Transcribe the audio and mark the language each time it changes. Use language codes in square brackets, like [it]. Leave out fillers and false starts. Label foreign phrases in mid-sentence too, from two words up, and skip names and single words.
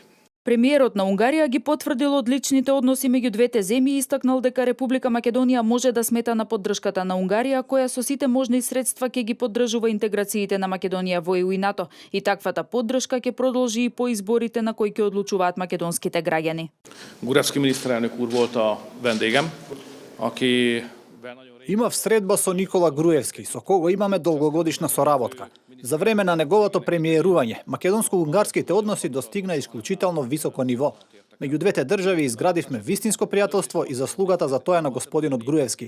[mk] Премиерот на Унгарија ги потврдил одличните односи меѓу двете земји и истакнал дека Република Македонија може да смета на поддршката на Унгарија, која со сите можни средства ќе ги поддржува интеграциите на Македонија во ЕУ и НАТО, и таквата поддршка ќе продолжи и по изборите на кои ќе одлучуваат македонските граѓани. [hu] Груевски miniszterelnök úr volt a vendégem, aki [mk] Имав средба со Никола Груевски, со кого имаме долгогодишна соработка. За време на неговото премиерување, македонско-унгарските односи достигна исклучително високо ниво. Меѓу двете држави изградивме вистинско пријателство и заслугата за тоа на господинот Груевски.